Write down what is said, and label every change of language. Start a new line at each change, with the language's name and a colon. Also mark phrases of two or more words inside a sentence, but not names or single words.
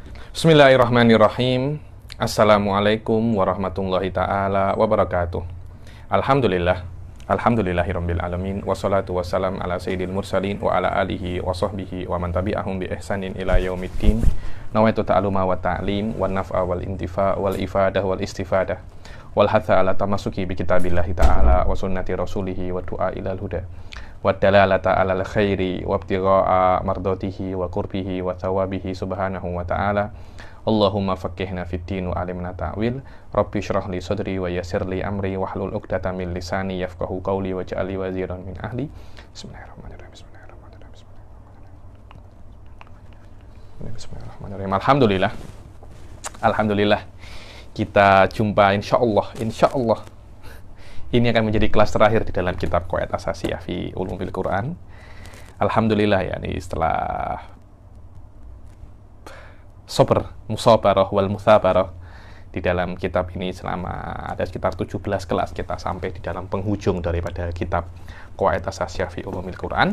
Arabic: بسم الله الرحمن الرحيم. السلام عليكم ورحمة الله تعالى وبركاته. الحمد لله. الحمد لله رب العالمين. والصلاة والسلام على سيد المرسلين وعلى آله وصحبه ومن تبعهم بإحسان إلى يوم الدين. نويت التعلم والتعليم والنفع والانتفاع والإفادة والاستفادة والحث على التمسك بكتاب الله تعالى وسنة رسوله والدعاء إلى الهدى والدلالة على الخير وابتغاء مرضاته وقربه وثوابه سبحانه وتعالى. اللهم فقهنا في الدين وعلمنا التأويل. رب اشرح لي صدري ويسر لي أمري واحلل عقدة من لساني يفقهوا قولي واجعل لي وزيرا من أهلي. بسم الله الرحمن الرحيم. بسم الله الرحمن الرحيم. الحمد لله. الحمد لله.
Indonesian: Kita jumpa insyaallah ini akan menjadi kelas terakhir di dalam kitab Qawaid Asasiyah fi Ulumil Quran. Alhamdulillah ya, ini setelah
Arabic: مصابرة والمثابرة
Indonesian: di dalam kitab ini selama ada sekitar 17 kelas, kita sampai di dalam penghujung daripada kitab Qawaid Asasiyah fi Ulumil Quran.